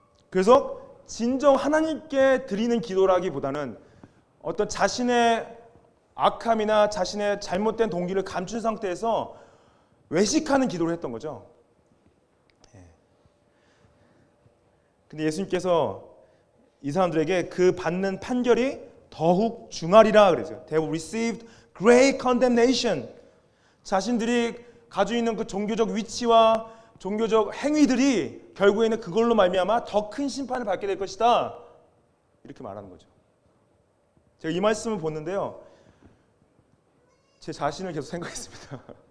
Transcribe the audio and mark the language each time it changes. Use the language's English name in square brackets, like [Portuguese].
[Korean] 그래서 진정 하나님께 드리는 기도라기보다는 어떤 자신의 악함이나 자신의 잘못된 동기를 감춘 상태에서 외식하는 기도를 했던 거죠. 근데 예수님께서 이 사람들에게 그 받는 판결이 더욱 중하리라 그러죠. [English] They received great condemnation. [Korean] 자신들이 가지고 있는 그 종교적 위치와 종교적 행위들이 결국에는 그걸로 말미암아 더 큰 심판을 받게 될 것이다. 이렇게 말하는 거죠. 제가 이 말씀을 보는데요. 제 자신을 계속 생각했습니다.